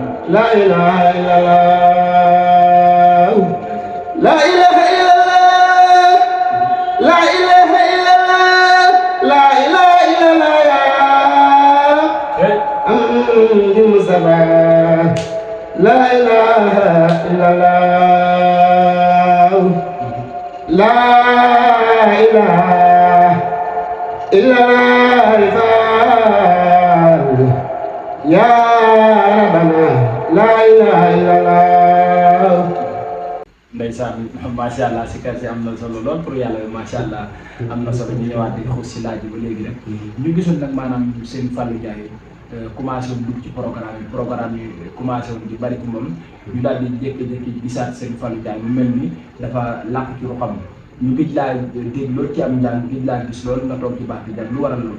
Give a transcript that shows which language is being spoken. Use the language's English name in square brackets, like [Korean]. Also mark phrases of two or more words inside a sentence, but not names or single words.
[Arabic] لا إله إلا الله لا إله إلا الله لا إله إلا الله لا إله إلا الله أنت مصطفى لا إله إلا الله لا إله إلا الله يا ربنا لا إله إلا الله. [Wolof] ndeysaan [Arabic] ما شاء الله [Wolof] si kër si am na solo lool pour yàlla [Arabic] ما شاء الله [Wolof] am na solo ñu ñëwaat di xuus si laaj bi ba léegi rek ñu gisoon nag maanaam seen Fallou Ndiaye commencé woon dugg ci programme yi commencé woon di bari ci moom ñu daal di jékki-jékki gisaat seen Fallou Ndiaye mu mel ni dafa làkk ci ruxam ñu gëj laa dégg loolu ci am njàng gëj laa gis loolu nga toog ci baax bi lu waral loolu.